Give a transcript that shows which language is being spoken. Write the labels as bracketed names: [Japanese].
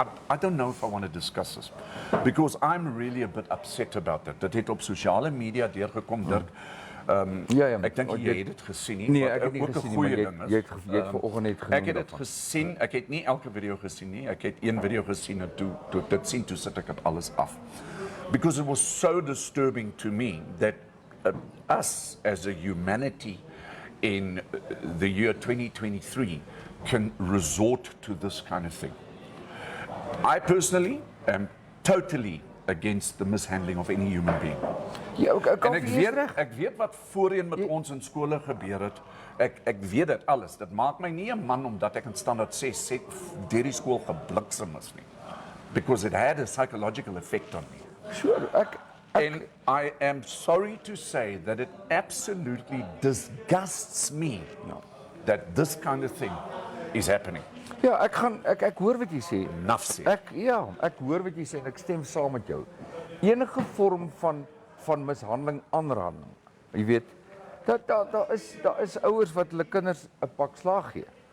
[English] I don't know if I want to discuss this because I'm really a bit upset about that. [Afrikaans] Dit het op sosiale media deurgekom, Dirk. Ek dink jy het dit gesien nie. Nee, ek het nie gesien nie, maar jy het vanoggend net genoem. Ek het dit gesien. Ek het nie elke video gesien nie. Ek het een video gesien en toe dit sien toe sit ek dit alles af. [English] Because it was so disturbing to me that us as a humanity in the year 2023 can resort to this kind of thing. I personally am totally against the mishandling of any human being. [Afrikaans] Ja, en ek weet wat voorheen met ons in skole gebeur het. Ek weet dit alles. Dit maak my nie 'n man omdat ek in standaard 6 deur die skool gebliksem is nie. [English] Because it had a psychological effect on me. Sure, and I am sorry to say that it absolutely disgusts me that this kind of thing is happening. [Afrikaans] Ja, ek hoor wat jy sê. Nafs. Ek hoor wat jy sê en ek stem saam met jou. Enige vorm van mishandeling, aanranding. Jy weet, daar is ouers wat hulle kinders 'n pak slaag gee.